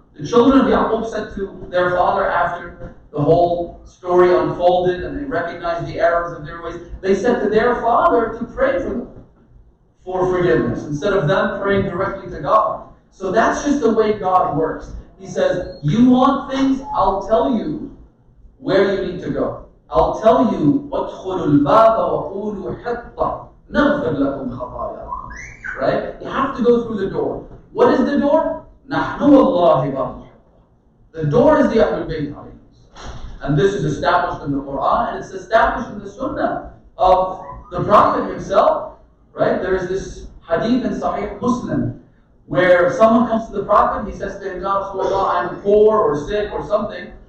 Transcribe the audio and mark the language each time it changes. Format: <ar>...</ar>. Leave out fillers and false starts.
<en>The children of Yaqub said to their father after the whole story unfolded and they recognized the errors of their ways, they said to their father to pray for them for forgiveness instead of them praying directly to God. So that's just the way God works. He says, you want things, I'll tell you where you need to go. I'll tell you,</en> <ar>وَادْخُلُوا الْبَابَ وَقُولُوا حِطَّةً نَغْفِرْ لَكُمْ خَطَايَاكُمْ.</ar> <en>Right? You have to go through the door. What is the door?</en> <ar>نَحْنُ وَاللَّهِ بَابُ.</ar> <en>The door is the Ahlul Bayt. And this is established in the Quran, and it's established in the Sunnah of the Prophet himself. Right? There is this hadith in Sahih Muslim where someone comes to the Prophet, he says to him, Ya Rasulullah, I'm poor or sick or something.</en>